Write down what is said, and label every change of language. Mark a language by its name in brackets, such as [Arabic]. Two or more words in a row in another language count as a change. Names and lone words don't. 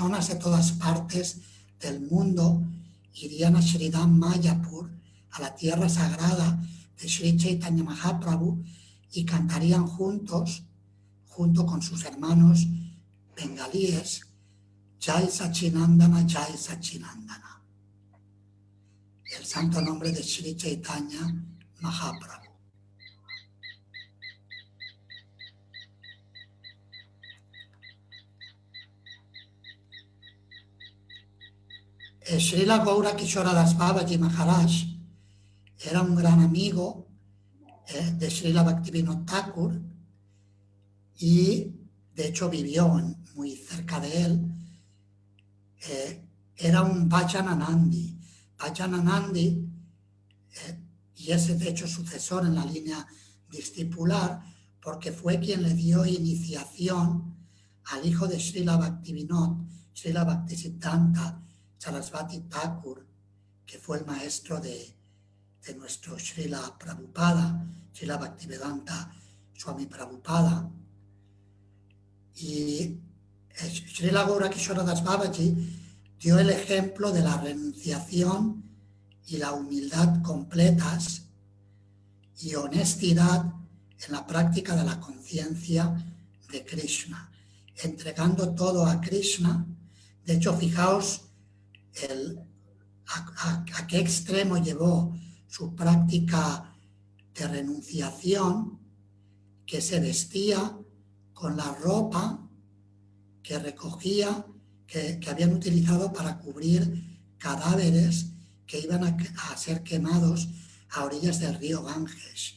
[Spanish] de todas partes del mundo irían a Sridham Mayapur, a la tierra sagrada de Sri Chaitanya Mahaprabhu, y cantarían juntos, junto con sus hermanos bengalíes, [Bangla] জয় শচীনন্দন, জয় শচীনন্দন, [Spanish] el santo nombre de Sri Chaitanya Mahaprabhu. Srila Gaura Kishora Das Babaji Maharaj era un gran amigo de Srila Bhaktivinoda Thakur y de hecho vivió muy cerca de él. Era un Vajananandi. Vajananandi, y es de hecho sucesor en la línea discipular, porque fue quien le dio iniciación al hijo de Srila Bhaktivinoda, Srila Bhaktisiddhanta Sarasvati Thakur, que fue el maestro de nuestro Srila Prabhupada, Srila Bhaktivedanta Swami Prabhupada. Y Srila Gaura Kishora Das Babaji dio el ejemplo de la renunciación y la humildad completas y honestidad en la práctica de la conciencia de Krishna, entregando todo a Krishna. De hecho, fijaos a qué extremo llevó su práctica de renunciación, que se vestía con la ropa que recogía, que habían utilizado para cubrir cadáveres que iban a ser quemados a orillas del río Ganges.